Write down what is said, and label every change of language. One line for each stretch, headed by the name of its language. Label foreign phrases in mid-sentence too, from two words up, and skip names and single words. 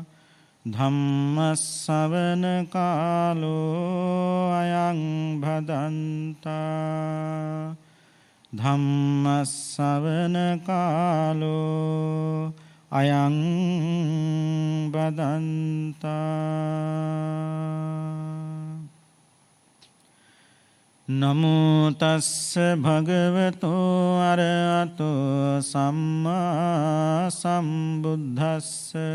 Pali: ධම්ම ශ්‍රවණ කාලෝ අයං භදන්තා. ධම්ම ශ්‍රවණ කාලෝ අයං බදන්තා. නමෝ තස්ස භගවතෝ අරහතෝ සම්මා සම්බුද්දස්ස.